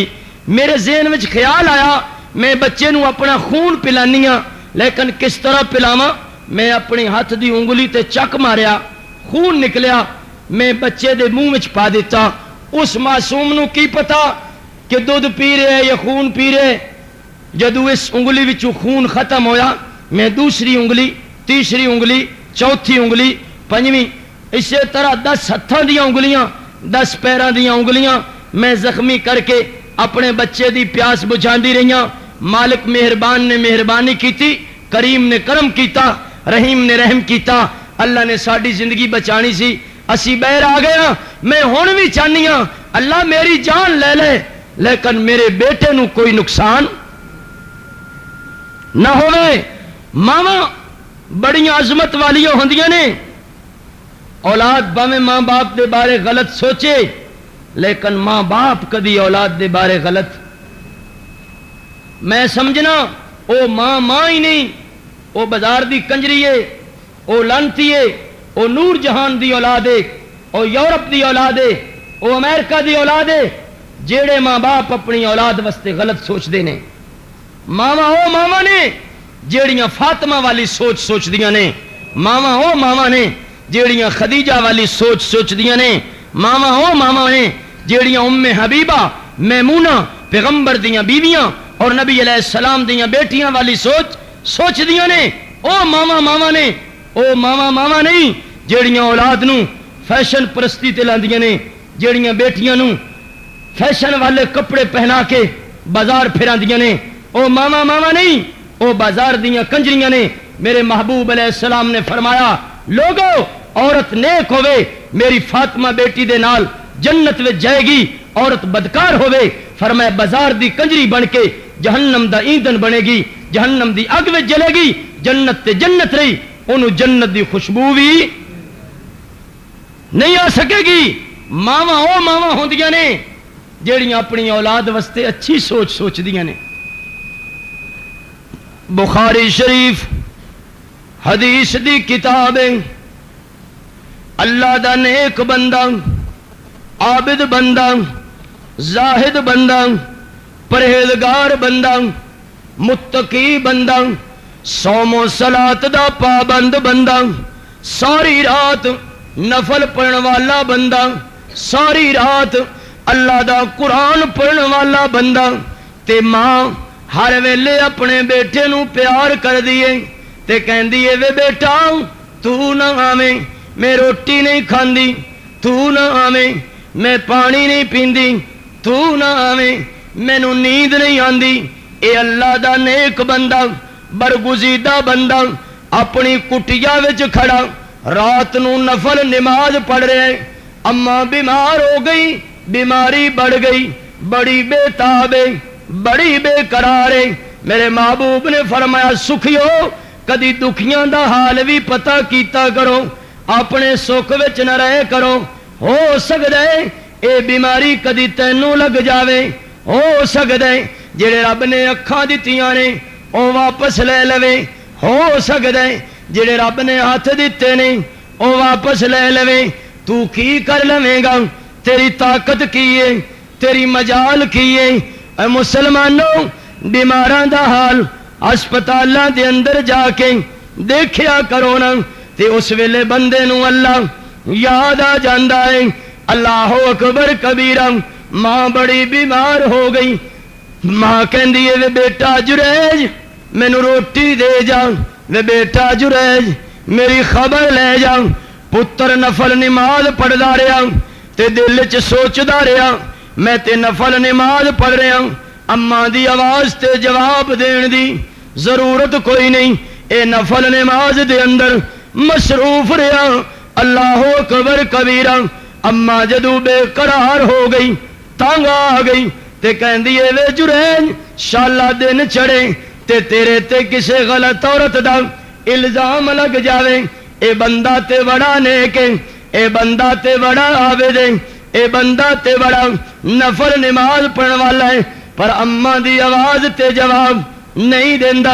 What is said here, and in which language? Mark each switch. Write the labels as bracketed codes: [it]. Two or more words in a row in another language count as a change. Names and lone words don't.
[pa] میرے ذہن وچ خیال آیا میں بچے نو اپنا خون پلانی ہاں لیکن کس طرح پلاواں. میں اپنی ہاتھ دی انگلی تے چک ماریا خون نکلیا میں بچے دے منہ وچ پا دیتا. اس معصوم نو کی پتا کہ دودھ پی رہے یا خون پی رہے. جدو اس انگلی وچوں خون ختم ہویا میں دوسری انگلی تیسری انگلی چوتھی انگلی پنجویں اسی طرح 10 ہتھاں دیاں انگلیاں 10 پیراں دیاں انگلیاں میں زخمی کر کے اپنے بچے دی پیاس بجھاندی رہیاں. مالک مہربان نے مہربانی کیتی کریم نے کرم کیتا رحیم نے رحم کیتا. اللہ نے ساڈی زندگی بچانی سی اسی بہر آ گیا. میں ہن بھی چاہنی ہاں اللہ میری جان لے لے لیکن میرے بیٹے نو کوئی نقصان نہ ہوئے. ماواں بڑی عظمت والیاں ہوندیاں نے. اولاد باویں ماں باپ دے بارے غلط سوچے لیکن ماں باپ کدی اولاد دے بارے غلط میں سمجھنا او ماں ہی نہیں او بازار دی کنجری ہے او لانتی ہے او نور جہان دی اولاد ہے او یورپ دی اولاد ہے او امریکہ دی اولاد ہے. جیڑے ماں باپ اپنی اولاد واسطے غلط سوچتے ہیں ماواں او ماواں نے جیڑیاں فاطمہ والی سوچ سوچدیاں نے. ماواں او ماواں نے جیڑیاں خدیجہ والی سوچ سوچدیاں نے. ماواں او ماواں نے جیڑیاں ام حبیبہ میمونہ پیغمبر دیاں بیویاں اور نبی [ar] علیہ السلام [pa] دیاں بیٹیاں والی سوچ سوچدیاں نے. او ماواں نے او ماواں نہیں جیڑیاں اولاد نو فیشن پرستی تے لاندیاں نے جیڑیاں بیٹیاں نو فیشن والے کپڑے پہنا کے بازار پھراندیاں نے. او ماواں نہیں او بازار دیاں کنجریاں نے. میرے محبوب [ar] علیہ السلام [pa] نے فرمایا لوگو عورت نیک ہوئے میری فاطمہ بیٹی دے نال جنت وچ جائے گی. عورت بدکار ہوئے فرمایا بازار دی کنجری بن کے جہنم دا ایندھن بنے گی جہنم دی اگ وچ جلے گی. جنت تے جنت رہی انہوں جنت دی خوشبو بھی نہیں آ سکے گی. ماواں او ماواں ہوندیاں نے جیڑیاں اپنی اولاد واسطے اچھی سوچ سوچدیاں نے. بخاری شریف حدیث دی کتاب ہے. اللہ دا نیک بندہ عابد بندہ زاہد بندہ پرہیزگار بندہ متقی بندہ صوم و صلات دا پابند بندہ ساری رات نفل پڑھن والا بندہ ساری رات اللہ دا قرآن پڑھن والا بندہ تے ماں ہر ویلے اپنے بیٹے نو پیار کر دیے تے کہندی اے وے بیٹا تو نہ آویں میں روٹی نہیں کھاندی تو نہ آویں میں پانی نہیں پیندی تو نہ آویں مینوں نیند نہیں آندی. اے اللہ دا نیک بندہ برگزیدہ بندہ اپنی کٹیا وچ کھڑا رات نو نفل نماز پڑھ رہے ہیں، اما بیمار ہو گئی، بیماری بڑھ گئی، بڑی بے تاب ہے، بڑی بے قرار ہے۔ میرے محبوب نے فرمایا سکھیو کدی دکھیاں دا حال بھی پتہ کیتا کرو، اپنے سکھ وچ نہ رہے کرو، ہو سکدا ہے اے بیماری کدی تینوں لگ جاوے، ہو سکدا ہے جڑے رب نے اکھاں دتیاں نے او واپس لے لوے، ہو سکدا ہے جڑے رب نے ہاتھ دیتے نے او واپس لے لوے۔ تو کی کر لویں گا؟ تیری طاقت کی ہے، تیری مجال کی ہے؟ اے مسلمانوں، بیماراں دا حال ہسپتالاں دے اندر جا کے دیکھیا کرو نا، تے اس ویلے بندے نو اللہ یاد آ جاندا ہے۔ [ar] اللہ اکبر کبیرہ۔ [pa] ماں بڑی بیمار ہو گئی، ماں کہندی ہے وے بیٹا جریج مینوں روٹی دے جا، وے بیٹا جریج میری خبر لے جا۔ پتر نفل نماز پڑھدا رہیا تے دل چ سوچدا رہیا میں تے نفل نماز پڑھ رہا، اماں دی آواز تے جواب دین دی ضرورت کوئی نہیں، اے نفل نماز دے اندر مصروف رہا۔ [ar] اللہ اکبر کبیرہ۔ [pa] اماں جدو بے قرار ہو گئی، تنگ آ گئی تے کہندی اے وے جریج شالا دن چڑھے تے تیرے تے کسے غلط عورت دا الزام لگ جاوے، اے بندہ تے بڑا نیک ہے، اے بندہ تے بڑا عابد ہے، اے بندہ تے بڑا نفل نماز پڑھن والا ہے، پر اماں دی آواز تے جواب نہیں دیندا۔